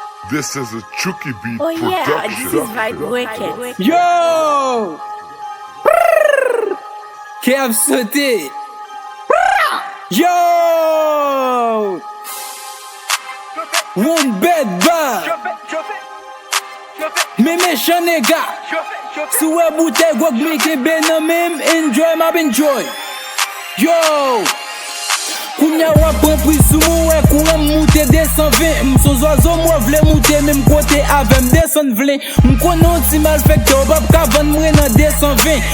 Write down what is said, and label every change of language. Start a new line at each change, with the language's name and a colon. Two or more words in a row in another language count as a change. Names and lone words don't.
English: This is a Chucky Beat Oh yeah, production. this is Vibe Wicked. Yo! Prrr!
Haitian Creole: Kè ap sote? Prrr! Yo!
English: One bad bar.
Haitian Creole: Me mechan nega. Si wè boutèy gwòk mwen kenbe nan men m, enjoy m ap enjoy. Yo! Kounye a w ap pran pri sou mwen, wè kou an moute de san ven. M son zwazo, mwen vle moute, men m kote avè m de san ven. M konnen ti mal fèk, w ap ka vann mwen nan de san ven.